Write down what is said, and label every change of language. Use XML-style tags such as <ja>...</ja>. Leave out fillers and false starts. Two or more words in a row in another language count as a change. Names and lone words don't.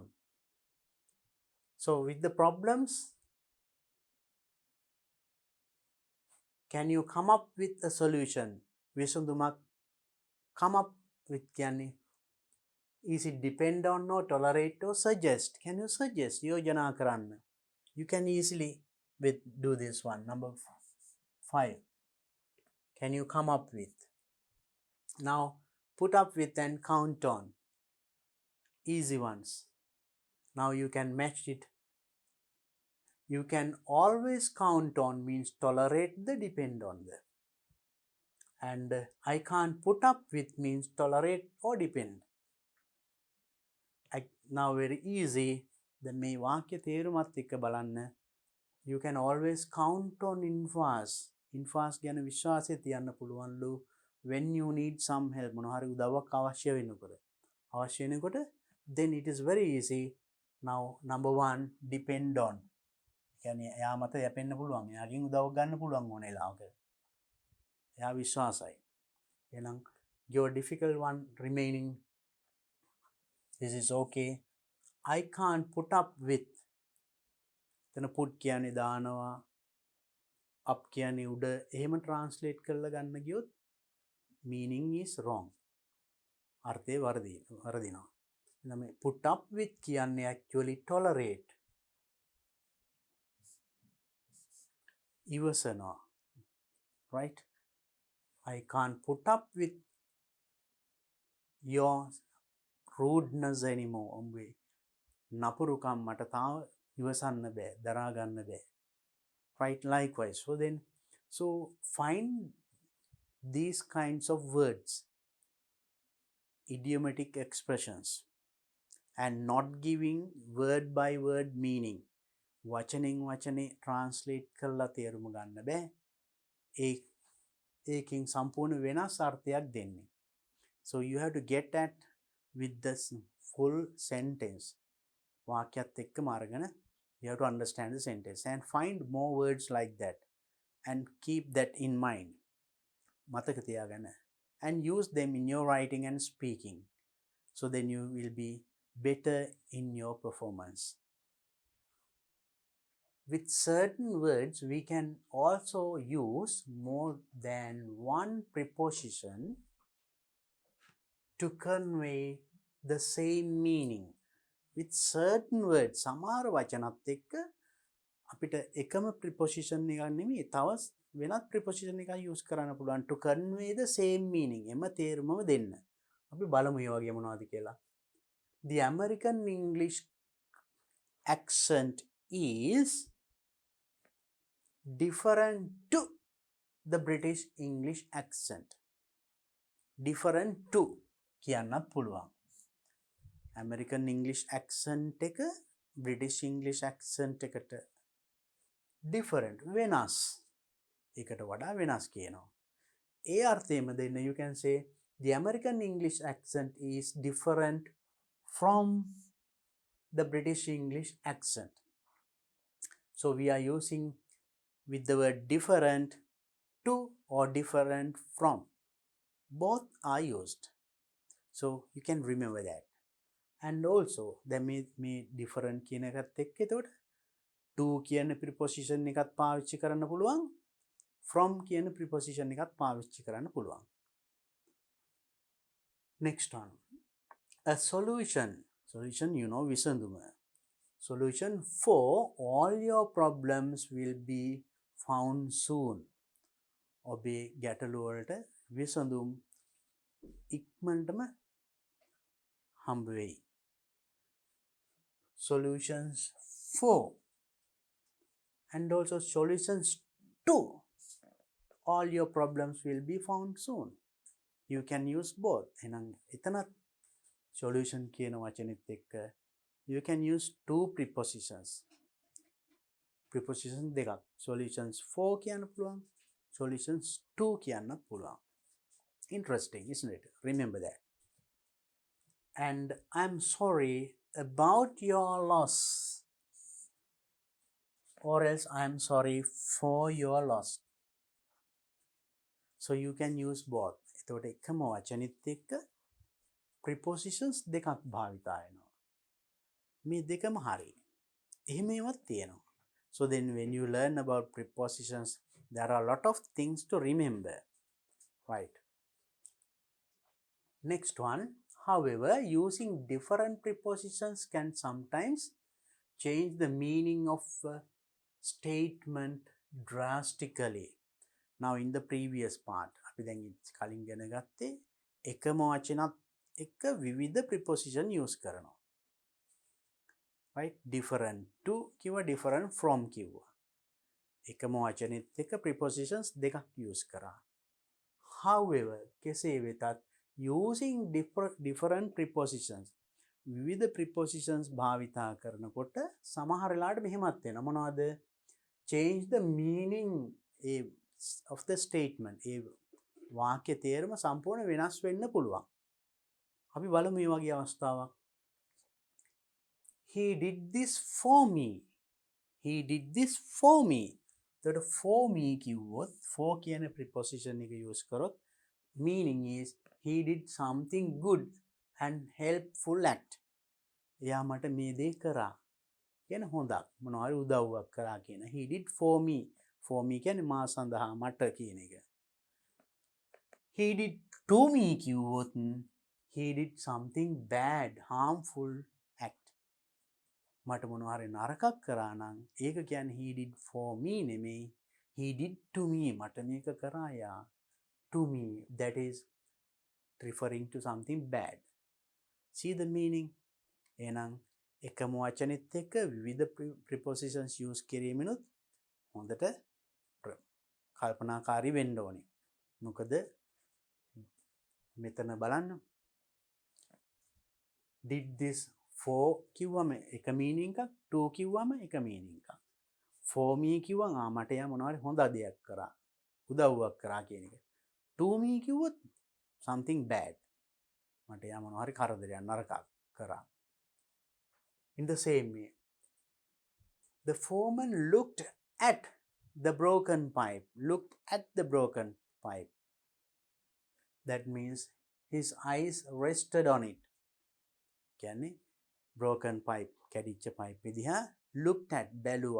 <en>So with the problems, can you come up with a solution? විසඳුමක් come up with කියන්නේ is it depend on or tolerate or suggest? Can you suggest?</en> <si>යෝජනා කරන්න.</si> <en>You can easily do this one. Number 5. Can you come up with? Now put up with and count on. Easy ones. Now you can match it. You can always count on means tolerate the, depend on the. And I can't put up with means tolerate or depend. Now very easy. The</en> <si>මේ වාක්‍ය තේරුමත් එක්ක බලන්න.</si> <en>You can always count on infas.</en> <si>Infas ගැන විශ්වාසය තියන්න පුළුවන්ලු.</si> <en>When you need some help,</en> <si>මොනවා හරි උදව්වක් අවශ්‍ය වෙනකොට</si> <en>then it is very easy. Now number 1, depend on.</en> <si>කියන්නේ එයා මත යැපෙන්න පුළුවන්. එයාගෙන් උදව්වක් ගන්න පුළුවන් ඕන වෙලාවක. එයා විශ්වාසයි. එහෙනම්</si> <en>your difficult one remaining, this is okay. I can't put up with.</en> <si>එතන put කියන්නේ දානවා, up කියන්නේ උඩ. එහෙම translate කරලා ගන්න ගියොත්</si> <en>meaning is wrong.</en> <si>අර්ථය වර්ධිනවා. එහෙනම්</si> <en>put up with කියන්නේ actually tolerate.</en> <si>ඉවසනවා. Right?</si> <en>I can't put up with your rudeness anymore.</en> <si>උඹේ නපුරුකම් මට තාම ඉවසන්න බෑ, දරා ගන්න බෑ.</si> <en>Right, likewise. So find these kinds of words, idiomatic expressions, and not giving word by word meaning.</en> <si>වචනෙන් වචනේ translate කරලා තේරුම ගන්න බෑ. ඒකෙන් සම්පූර්ණ වෙනස් අර්ථයක් දෙන්නේ.</si> <en>So you have to get at with the full sentence.</en> <si>වාක්‍යත් එක්කම අරගෙන</si> <en>you have to understand the sentence and find more words like that and keep that in mind.</en> <si>මතක තියාගන්න.</si> <en>And use them in your writing and speaking. So then you will be better in your performance. With certain words, we can also use more than one preposition to convey the same meaning. With certain words,</en> <si>සමහර වචනත් එක්ක අපිට එකම preposition එකක් නෙමෙයි තව වෙනත් preposition එකක් use කරන්න පුළුවන්</si> <en>to convey the same meaning.</en> <si>එම තේරුමම දෙන්න. අපි බලමු මේ වගේ මොනවද කියලා.</si> <en>The American English accent is different to the British English accent. Different to</en> <si>කියන්නත් පුළුවන්.</si> <en>American English accent එක British English accent එකට different,</en> <si>වෙනස්. ඒකට වඩා වෙනස් කියනවා. ඒ අර්ථයෙන්ම දෙන්න</si> <en>you can say the American English accent is different from the British English accent. So we are using with the word different to or different from. Both are used. So you can remember that. And also there may different</en> <si>කියන එකත් එක්ක එතකොට to කියන preposition එකත් පාවිච්චි කරන්න පුළුවන්, from කියන preposition එකත් පාවිච්චි කරන්න පුළුවන්.</si> <en>Next one. A solution. Solution, you know, විසඳුම. Solution for all your problems will be found soon.</en> <si>ඔබේ ගැටලු වලට විසඳුම් ඉක්මනටම හම්බ වෙයි.</si> <en>Solutions for and also solutions to all your problems will be found soon. You can use both.</en> <si>එහෙනම් එතනත්</si> <en>solution</en> <si>කියන වචනෙත් එක්ක</si> <en>you can use two prepositions.</en> <si>Preposition දෙකක්.</si> <en>Solutions for</en> <si>කියන්න පුළුවන්,</si> <en>solutions to</en> <si>කියන්නත් පුළුවන්.</si> <en>Interesting, isn't it? Remember that. And I'm sorry about your loss. Or else I'm sorry for your loss. So you can use both.</en> <si>එතකොට එකම වචනෙත් එක්ක prepositions දෙකක් භාවිතා වෙනවා. මේ දෙකම හරි. එහෙම ඒවත් තියෙනවා.</si> <en>So then when you learn about prepositions, there are a lot of things to remember. Right. Next one. However, using different prepositions can sometimes change the meaning of a statement drastically. Now in the previous part,</en> <si>අපි දැන් කලින් ඉගෙන ගත්තේ එකම වචනත් එක්ක විවිධ</si> <en>preposition use</en> <si>කරනවා.</si> <en>Right? Different to කිව්වා, different from කිව්වා.</en> <si>එකම වචනෙත් එක්ක prepositions දෙකක් use කරා.</si> <en>However,</en> <si>කෙසේ වෙතත්</si> <en>using different prepositions,</en> <si>විවිධ prepositions භාවිතා කරනකොට සමහර වෙලාවට මෙහෙමත් වෙනවා. මොනවද?</si> <en>Change the meaning of the statement.</en> <si>ඒ වාක්‍ය තේරුම සම්පූර්ණ වෙනස් වෙන්න පුළුවන්. අපි බලමු මේ වගේ අවස්ථාවක්.</si> <en>He did this for me. He did this for me. එතකොට for me කිව්වොත් for කියන preposition එක use කරොත් meaning is he did something good and helpful act.</en> <si>එයා මට මේ දේ කරා. කියන හොඳක්. මොනවා හරි උදව්වක් කරා කියන.</si> <en>He did for me. For me</en> <si>කියන්නේ මා සඳහා මට කියන එක.</si> <en>He did to me කිව්වොත් he did something bad, harmful act.</en> <si>මට මොනවා හරි නරකක් කරා නම් ඒක කියන්නේ</si> <en>he did for me</en> <si>නෙමෙයි.</si> <en>He did to me.</en> <si>මට මේක කරා යා.</si> <en>to me, that is referring to something bad. See the meaning?</en> <si>එහෙනම් එකම වචනෙත් එක්ක විවිධ</si> <en>prepositions use</en> <si>කිරීමෙනුත් හොඳට කල්පනාකාරී වෙන්න ඕනේ. මොකද මෙතන බලන්න</si> <en>did this for</en> <si>කිව්වම එක meaning එකක්, to කිව්වම එක meaning එකක්.</si> <en>for me</en> <si>කිව්වම මට යා මොනවාරි හොඳ දෙයක් කරා, උදව්වක් කරා කියන එක.</si> <en>to me කිව්වොත් something bad.</en> <si>මට යා මොනවාරි කරදරයක් නරකක් කරා.</si> <en>In the same way, the foreman looked at the broken pipe. Looked at the broken pipe. That means his eyes rested on it. කියන්නේ broken pipe, කැඩිච්ච pipe දිහා looked at,</en> <si>බැලුවා.</si>